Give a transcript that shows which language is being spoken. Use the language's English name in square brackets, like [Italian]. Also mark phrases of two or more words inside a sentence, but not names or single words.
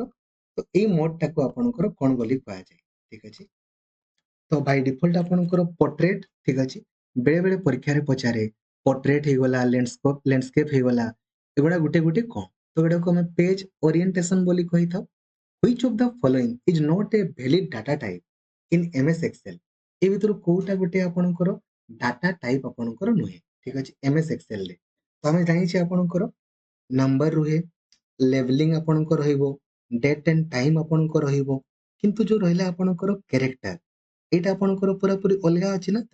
[Odia] ତ ଏଇ ମୋଡଟାକୁ ଆପଣଙ୍କର କଣ ବୋଲି କୁହାଯାଏ? ଠିକ ଅଛି। ତ [English] by default [Odia] ଆପଣଙ୍କର ପୋର୍ଟ୍ରେଟ, ଠିକ ଅଛି। ବେଳେ ବେଳେ ପରୀକ୍ଷାରେ ପଚାରେ ପୋର୍ଟ୍ରେଟ ହେଇଗଲା, ଲ୍ୟାଣ୍ଡସ୍କେପ ହେଇଗଲା, ଏଗୁଡା ଗୋଟେ ଗୋଟେ କଣ? ତ ଏଗୁଡାକୁ ଆମେ [English] page orientation [Odia] ବୋଲି କହିଥାଉ। [English] Which of the following is not a valid data type in MS Excel? [Odia] ଏ ଭିତରୁ କୋଉଟା ଗୋଟେ ଆପଣଙ୍କର [English] data type [Odia] ଆପଣଙ୍କର ନୁହେଁ। ଠିକ ଅଛି, MS Excel ରେ ତ ଆମେ ଜାଣିଛେ ଆପଣଙ୍କର ନମ୍ବର ରୁହେ, ଲେବଲିଂ ଆପଣଙ୍କ ରହିବ, [English] date and time [Odia] ଆପଣଙ୍କ ରହିବ, କିନ୍ତୁ ଯୋଉ ରହିଲା ଆପଣଙ୍କର କ୍ୟାରେକ୍ଟର, ଏଇଟା ଆପଣଙ୍କର ପୁରାପୁରି ଅଲଗା ଅଛି ନା।